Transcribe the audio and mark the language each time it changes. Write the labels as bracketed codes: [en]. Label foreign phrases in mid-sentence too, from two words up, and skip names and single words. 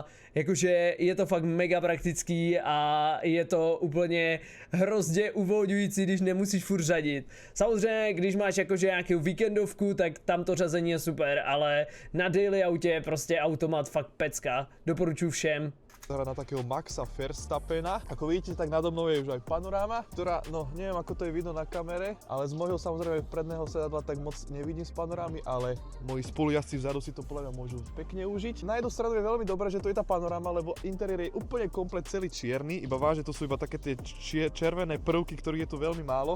[cs] Jakože je to fakt mega praktický a je to úplně hrozně uvolňující, když nemusíš furt řadit. Samozřejmě, když máš jakože nějakou víkendovku, tak tam to řazení je super, ale na daily autě je prostě automat fakt pecka. Doporučuji všem. [sk] Na takého Maxa Verstappena. Ako vidíte, tak nado mnou je už aj panoráma, ktorá, no neviem ako to je vidno na kamere, ale z môjho samozrejme predného sedadla tak moc nevidím z panorámy, ale moji spolujazdci vzadu si to podľa mňa môžu pekne užiť. Na jednu stranu je veľmi dobré, že to je tá panoráma, lebo interiér je úplne komplet celý čierny, iba vážne to sú iba také tie červené prvky, ktorých je tu veľmi málo.